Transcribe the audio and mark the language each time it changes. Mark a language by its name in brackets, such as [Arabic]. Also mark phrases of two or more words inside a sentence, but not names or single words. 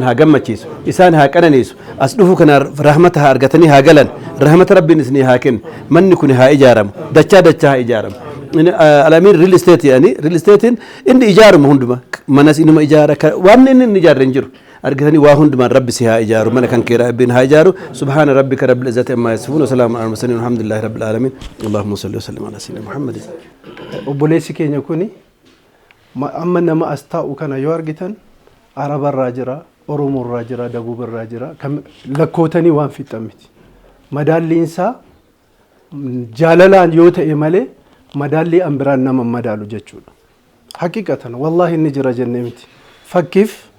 [Oromo] haa gammachiisu isaan haa qananiisu as dhufu kana rahmata haa argatanii haa galan rahmata rabbiin isinii haa kennu manni kun haa ijaaramu dachaa haa ijaaramu alamiin [English] riil isteet [Oromo] jedhanii [English] riil isteetiin [Oromo] inni ijaaramu hunduma manas inuma ijaara waan inni ijaarre hin jiru argitanii waa hundumaan rabbi si haa ijaaru mana kan kee rabbiin haa ijaaru [Arabic] سبحان ربك رب العزة عما يصفون وسلام على المرسلين والحمد لله رب العالمين اللهم صل وسلم على سيدنا محمد [Oromo] obboleessi keenya kuni amma nama as taa'u kana yoo argitan arabarraa jira oromoorraa jira dabuubarraa jira lakkootanii waan fixan miti madaalliinsaa jaalalaan yoo ta'e malee madaallii an biraan nama madaalu jechuudha [Arabic] حقيقةً والله [Oromo] inni jira jennee miti fakkiif